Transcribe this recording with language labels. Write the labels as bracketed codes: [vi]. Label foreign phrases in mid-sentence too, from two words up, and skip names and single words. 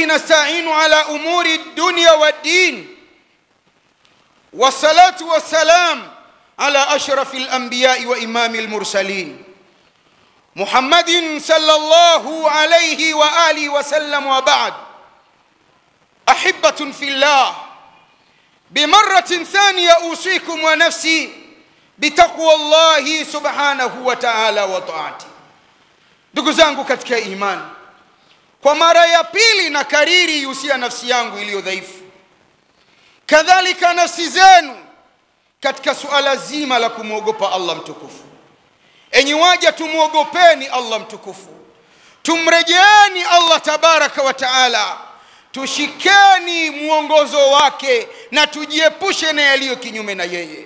[ar] نستعين على أمور الدنيا والدين، والصلاة والسلام على أشرف الأنبياء وإمام المرسلين محمد صلى الله عليه وآله وسلم. وبعد، أحبة في الله، بمرة ثانية أوصيكم ونفسي بتقوى الله سبحانه وتعالى وطاعته. [sw] Ndugu zangu katika imani, kwa mara ya pili na kariri yusia nafsi yangu iliyo dhaifu, kadhalika nafsi zenu, katika suala zima la kumwogopa Allah mtukufu. Enyi waja, tumuogopeni Allah mtukufu, tumrejeeni Allah [ar] تبارك وتعالى, [sw] tushikeni muongozo wake na tujiepushe na yaliyo kinyume na yeye.